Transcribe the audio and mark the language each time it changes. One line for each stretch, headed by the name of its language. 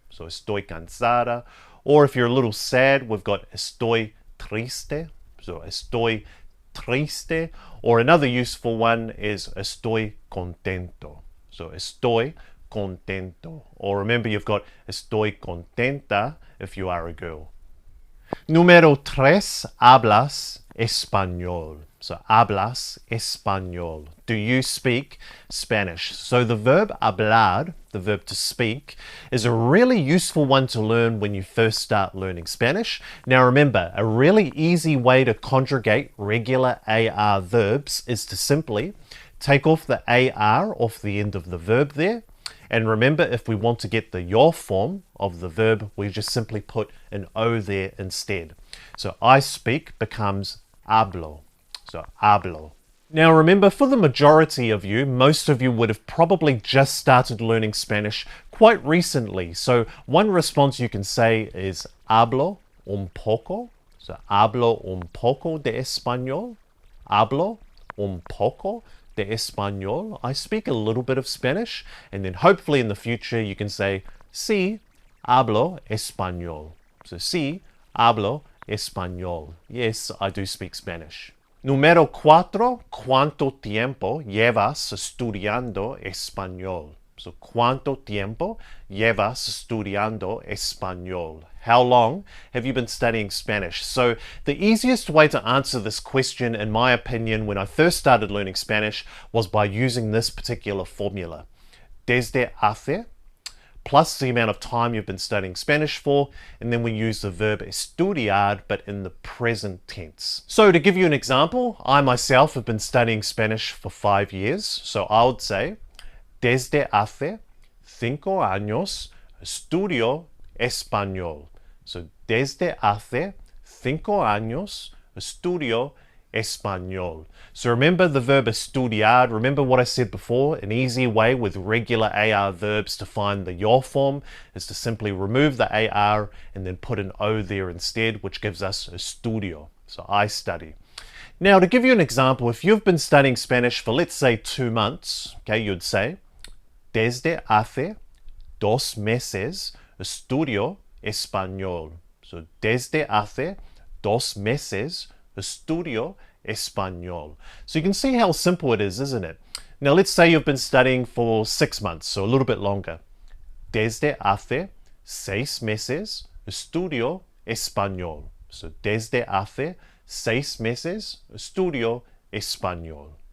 English: So
Spanish: estoy cansada.
English: Or if you're a little sad, we've got
Spanish: estoy triste.
English: So
Spanish: estoy triste.
English: Or another useful one is
Spanish: estoy contento. So estoy contento.
English: Or remember, you've got
Spanish: estoy contenta
English: if you are a girl.
Spanish: Número tres, hablas español.
English: So
Spanish: hablas español.
English: Do you speak Spanish? So the verb hablar, the verb to speak, is a really useful one to learn when you first start learning Spanish. Now remember, a really easy way to conjugate regular AR verbs is to simply take off the AR off the end of the verb there. And remember, if we want to get the yo form of the verb, we just simply put an O there instead. So I speak becomes hablo. So hablo. Now remember, for the majority of you, most of you would have probably just started learning Spanish quite recently. So one response you can say is
Spanish: hablo un poco. So hablo un poco de español. Hablo un poco de español.
English: I speak a little bit of Spanish. And then hopefully in the future you can say,
Spanish: sí, hablo español.
English: So
Spanish: sí, hablo español.
English: Yes, I do speak Spanish.
Spanish: Número 4, ¿cuánto tiempo llevas estudiando español? So, ¿cuánto tiempo llevas estudiando español?
English: How long have you been studying Spanish? So, the easiest way to answer this question, in my opinion, when I first started learning Spanish, was by using this particular formula.
Spanish: Desde hace,
English: plus the amount of time you've been studying Spanish for, and then we use the verb estudiar, but in the present tense. So to give you an example, I myself have been studying Spanish for 5 years, so I would say,
Spanish: desde hace 5 años estudio español. So desde hace 5 años estudio español.
English: So remember the verb estudiar. Remember what I said before. An easy way with regular AR verbs to find the yo form is to simply remove the AR and then put an O there instead, which gives us estudio. So I study. Now, to give you an example, if you've been studying Spanish for, let's say, 2 months, okay, you'd say,
Spanish: desde hace 2 meses estudio español. So, desde hace 2 meses estudio español.
English: So you can see how simple it is, isn't it? Now, let's say you've been studying for 6 months, so a little bit longer.
Spanish: Desde hace 6 meses estudio español. So, desde hace 6 meses estudio español.